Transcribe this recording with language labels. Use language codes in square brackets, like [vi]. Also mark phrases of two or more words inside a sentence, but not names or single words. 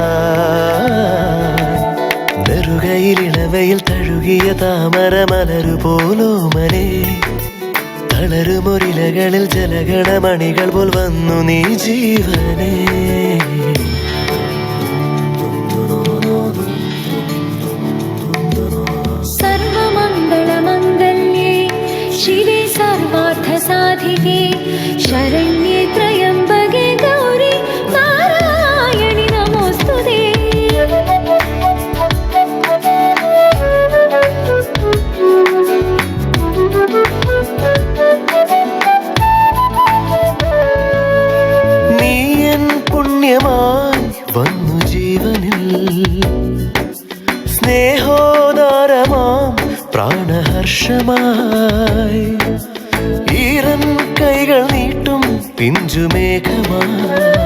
[ml] നെറുകയിലിളവയിൽ തഴുകിയ താമര മലരു പോലോമനെ, തളരുമൊരിലകളിൽ ജലഗണമണികൾ പോൽ വന്നു നീ ജീവനെ. [sa] സർവമ नमस्ते शरण्ये त्र्यम्बके गौरी नारायणि नमोस्तुते [ml] നീ എൻ പുണ്യമായി വന്നു ജീവനിൽ സ്നേഹോദാരമാം പ്രാണഹർഷമായി ഈറൻ കൈകൾ നീട്ടും പിഞ്ചുമേഘമായി